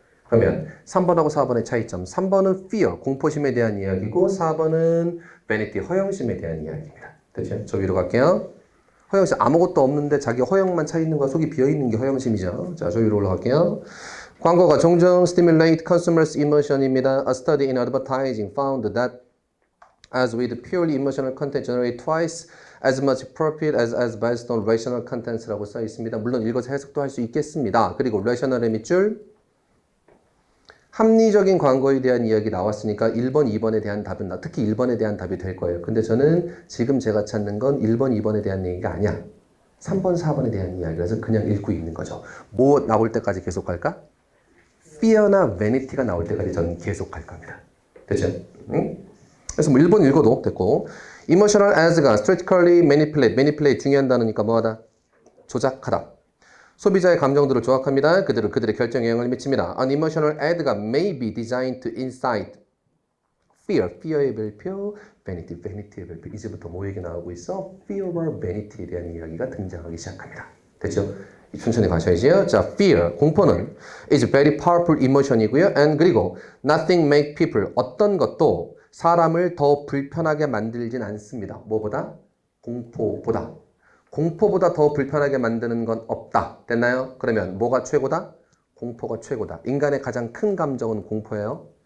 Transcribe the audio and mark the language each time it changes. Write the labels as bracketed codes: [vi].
[ko] 그러면 3번하고 4번의 차이점. 3번은 fear, 공포심에 대한 이야기고 4번은 vanity, 허영심에 대한 이야기입니다. 됐죠? 저 위로 갈게요. 허영심, 아무것도 없는데 자기 허영만 차 있는 거야. 속이 비어 있는 게 허영심이죠. 자, 저 위로 올라갈게요. 광고가 종종 [en] stimulate consumers' emotion입니다. A study in advertising found that as with purely emotional content generate twice as much profit as based on rational contents라고 [ko] 써 있습니다. 물론 읽어서 해석도 할 수 있겠습니다. 그리고 rational의 밑줄 합리적인 광고에 대한 이야기 나왔으니까 1번, 2번에 대한 답은 특히 1번에 대한 답이 될 거예요. 근데 저는 지금 제가 찾는 건 1번, 2번에 대한 얘기가 아니야. 3번, 4번에 대한 이야기라서 그냥 읽고 있는 거죠. 뭐 나올 때까지 계속 갈까? fear나 vanity가 나올 때까지 저는 계속 갈 겁니다. 됐죠? 응? 그래서 1번 읽어도 됐고 emotional as가 [en] strategically manipulate [ko] 중요한 단어니까 뭐하다? 조작하다. 소비자의 감정들을 조작합니다. 그들의 결정에 영향을 미칩니다. [en] An emotional ad가 may be designed to incite fear의 [ko] 별표, [en] vanity의 별표. [ko] 이제부터 뭐 얘기 나오고 있어? fear와 vanity에 대한 이야기가 등장하기 시작합니다. 됐죠? 천천히 가셔야지요. [en] 자, fear, [ko] 공포는 [en] is very powerful emotion이고요. [ko] and 그리고 [en] nothing make people, [ko] 어떤 것도 사람을 더 불편하게 만들진 않습니다. 뭐보다? 공포보다. 공포보다 더 불편하게 만드는 건 없다. 됐나요? 그러면 뭐가 최고다? 공포가 최고다. 인간의 가장 큰 감정은 공포예요.